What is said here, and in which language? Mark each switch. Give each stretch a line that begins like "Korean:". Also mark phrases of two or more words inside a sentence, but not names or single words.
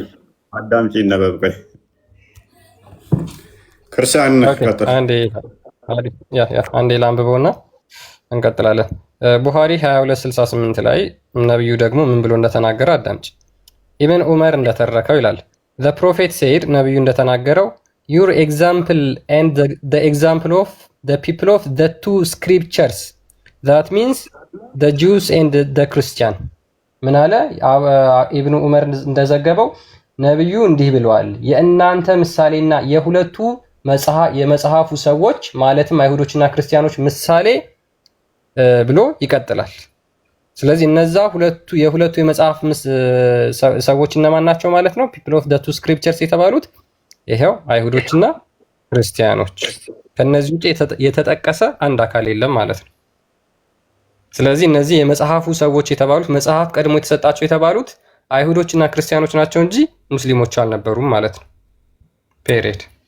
Amharic: አዳምጪ ነበብ ቆይ ክርስቲያን ከተል አንዴ ላንብበውና እንቀጥላለን። ቡኻሪ 22:68 ላይ ነብዩ ደግሞ ምን ብሎ እንደተናገረ አዳምጪ። ኢብን ዑመር እንደተረከው ይላል the
English: prophet said
Amharic: ነብዩ እንደተናገረው
English: your example and the example of the people of the two scriptures that means the Jews and the Christian
Amharic: ምን አለ ኢብኑ ዑመር እንደዘገበው ነብዩ እንዲህ ብለዋል የእናንተ ምሳሌና የሁለቱ የመጽሐፉ ሰዎች ማለትም አይሁዶችና ክርስቲያኖች ምሳሌ ብሎ ይቀጥላል። ስለዚህ እነዛ የሁለቱ የመጽሐፍ ሰዎች እነማን ናቸው ማለት ነው?
English: people of the two scriptures
Amharic: የተባሉት ይሄው አይሁዶችና ክርስቲያኖች። ከነዚህ ውጪ የተጠቀሰ አንድ አካል የለም ማለት ነው። ስለዚህ እነዚህ የመጽሐፉ ሰዎች የተባሉት መጽሐፍ ቀድሞ የተሰጣቸው የተባሉት አይሁዶችና ክርስቲያኖች ናቸው እንጂ ሙስሊሞች አልነበሩም ማለት ነው። ፔሪድ።